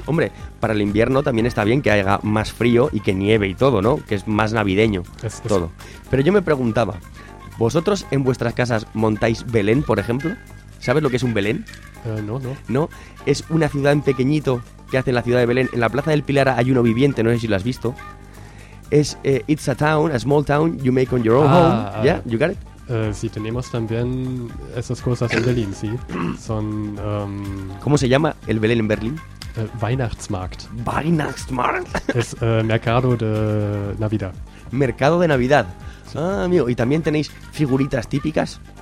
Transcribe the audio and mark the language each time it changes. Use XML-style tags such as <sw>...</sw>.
<es>Hombre, para el invierno también está bien que haya más frío y que nieve y todo, ¿no? Que es más navideño todo. Pero yo me preguntaba, ¿vosotros en vuestras casas montáis Belén, por ejemplo? ¿Sabes lo que es un Belén? No. Es una ciudad en pequeñito que hace en la ciudad de Belén. En la Plaza del Pilar hay uno viviente, no sé si lo has visto.</es> <en>Es It's a town, a small town, you make on your own home. Yeah, you got it?</en> <es>Sí, tenemos también esas cosas en Berlín, sí. Son... ¿Cómo se llama el Belén en Berlín?</es> <de>Weihnachtsmarkt. ¿Weihnachtsmarkt?</de> <es>Es mercado de Navidad. Mercado de Navidad. Sí. Ah, amigo, y también tenéis figuritas típicas.</es>